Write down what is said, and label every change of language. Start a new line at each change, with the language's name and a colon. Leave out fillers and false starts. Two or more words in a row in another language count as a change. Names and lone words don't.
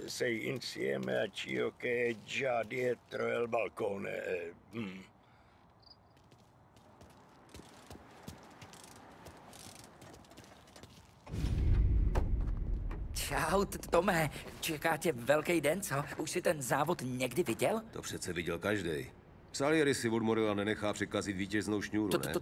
Italian: Sei insieme a Cio che è già dietro il balcone.
Czech: Čau, Tome. Čeká tě velký den, co? Už jsi ten závod někdy viděl? To přece viděl každej. Salieri si od Morela nenechá překazit vítěznou šňůru, ne?